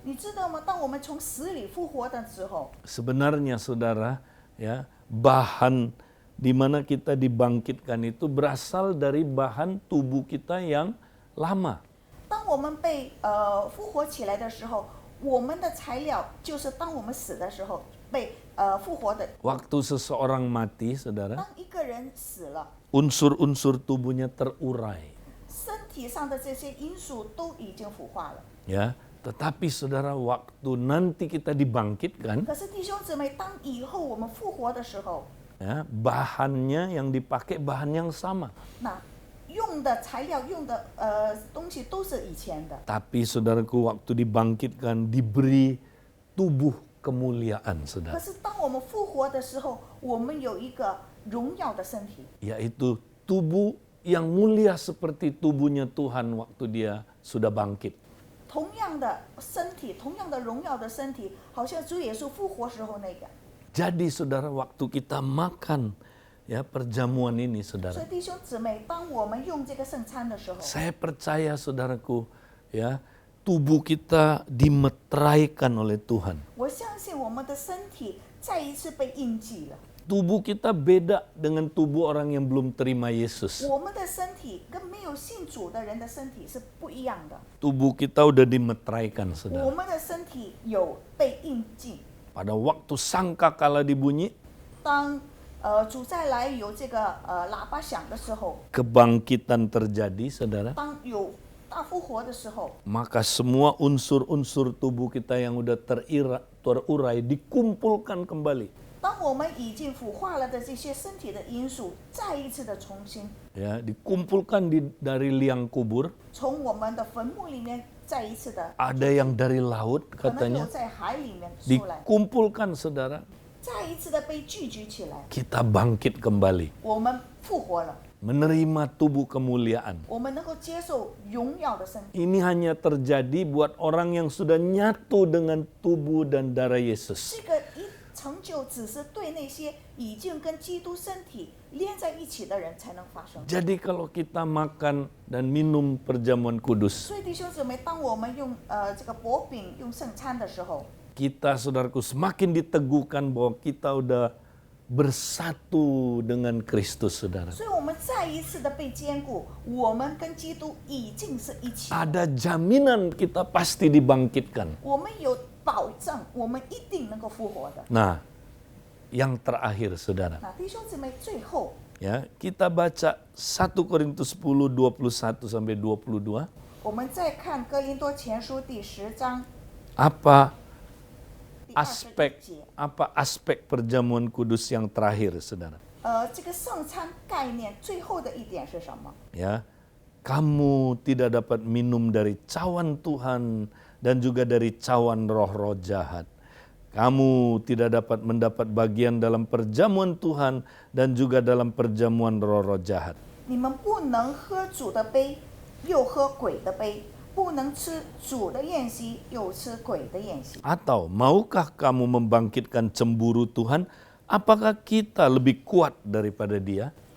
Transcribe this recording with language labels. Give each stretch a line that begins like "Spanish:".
Chinese: 你知道吗？当我们从死里复活的时候，
Indonesian: sebenarnya saudara, ya, bahan di mana kita dibangkitkan itu berasal dari bahan tubuh kita yang lama.
Chinese: 当我们被复活起来的时候，我们的材料就是当我们死的时候被复活的。
Indonesian: Waktu seseorang mati, saudara,
Chinese: 当一个人死了，
Indonesian: unsur-unsur tubuhnya terurai.
Chinese: 身体上的这些因素都已经腐化了。
Indonesian: Ya, tetapi saudara, waktu nanti kita dibangkitkan,
Chinese: 可是弟兄姊妹，当以后我们复活的时候，
Indonesian: ya, bahannya yang dipakai bahan yang sama.
Chinese: 那用的材料、用的东西都是以前的。
Indonesian: Tapi saudaraku, waktu dibangkitkan diberi tubuh kemuliaan, saudara.
Chinese: 是当我们复活的时候，我们有一个荣耀的身体，
Indonesian: Yaitu tubuh yang mulia seperti tubuhnya Tuhan waktu dia sudah bangkit.
Chinese: 同样的身体，同样的荣耀的身体，好像主耶稣复活时候那个。
Indonesian: Jadi saudara, waktu kita makan, ya, perjamuan ini,
Chinese: 所
Indonesian: saudara,
Chinese: 以弟兄姊妹，当我们用这个圣餐的时候，
Indonesian: saya percaya saudaraku, ya, tubuh kita dimeteraikan oleh Tuhan.
Chinese: 我相信我们的身体再一次被印记了。
Indonesian: Tubuh kita beda dengan tubuh orang yang belum terima Yesus.
Chinese: 我们的身体跟没有信主的人的身体是不一样的。
Indonesian: Tubuh kita udah dimeteraikan, saudara.
Chinese: 们的身体有被印记。
Indonesian: Pada waktu sangkakala dibunyi,
Chinese: 当主再来有这个喇叭响的时候，
Indonesian: kebangkitan terjadi, saudara.
Chinese: 当有大复活的时候，
Indonesian: Maka semua unsur-unsur tubuh kita yang udah terurai dikumpulkan kembali.
Chinese: 当我们已经腐化了的这些身体的因素，再一次的重新
Indonesian: Ya, dikumpulkan dari liang kubur,
Chinese: 从我们的坟墓里面再一次的，
Indonesian: Ada yang dari laut
Chinese: 可能有
Indonesian: katanya
Chinese: 在海里面出来，
Indonesian: dikumpulkan saudara.
Chinese: 再一次的被聚集起来，
Indonesian: Kita bangkit kembali,
Chinese: 我们复活了，
Indonesian: menerima tubuh kemuliaan.
Chinese: 我们能够接受荣耀的身体。
Indonesian: Ini hanya terjadi buat orang yang sudah nyatu dengan tubuh dan darah Yesus.
Chinese: 这个一成就只是对那些已经跟基督身体连在一起的人才能发生。
Indonesian: Jadi kalau kita makan dan minum perjamuan kudus,
Chinese: 所以弟兄姊妹，当我们用这个薄饼用圣餐的时候，
Indonesian: kita saudaraku semakin diteguhkan bahwa kita udah bersatu dengan Kristus saudara.
Chinese: 所以我们再一次的被坚固，我们跟基督已经是一起。
Indonesian: Ada jaminan kita pasti dibangkitkan.
Chinese: 我们有保障，我们一定能够复活的。
Indonesian: Nah, yang terakhir saudara,
Chinese: 那弟兄姊妹，最后
Indonesian: ya, kita baca 1 Korintus 10 21 sampai 22.
Chinese: 我们再看哥林多前书第10章
Indonesian: Apa
Chinese: 第21
Indonesian: aspek
Chinese: 节。
Indonesian: apa aspek perjamuan kudus yang terakhir saudara?
Chinese: 这个圣餐概念最后的一点是什么？
Indonesian: Ya, kamu tidak dapat minum dari cawan Tuhan dan juga dari cawan roh-roh jahat. Kamu tidak dapat mendapat bagian dalam perjamuan Tuhan dan juga dalam perjamuan roh-roh jahat.
Chinese: 你们不能喝主的杯，又喝鬼的杯；不能吃主的宴席，又吃鬼的宴席。
Indonesian: Atau maukah kamu membangkitkan cemburu Tuhan? Apakah kita lebih kuat daripada Dia?